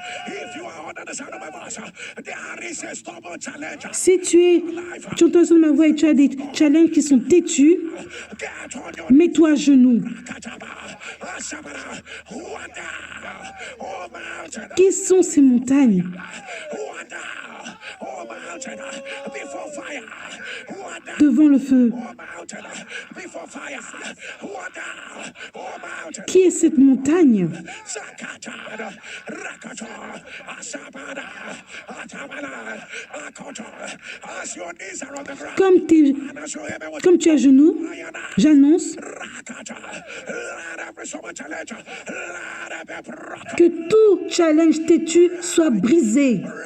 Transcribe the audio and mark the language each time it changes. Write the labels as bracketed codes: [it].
[en] If you are under the sound of my voice, there is a stubborn challenge. [fr] Si tu entends le son de ma voix et tu as des challenges qui sont têtus, [en] Get on your [fr] mets-toi à genoux. Kataba, Ashabara, Wanda, oh mountain, Qui sont ces montagnes? [en] Wanda, oh mountain, before fire, Wanda, [fr] Devant le feu. [en] oh mountain, before fire, Wanda, oh mountain, [fr] Qui est cette montagne? Zakata, Rakata, Ashabara, Atabana, Akota, [en] as your knees are on the ground, [fr] Comme, [en] as you hear me with [fr] comme tu es à genoux, j'annonce [en] Rakata, let every summer challenge, let every rock, [fr] que tout challenge têtu soit brisé.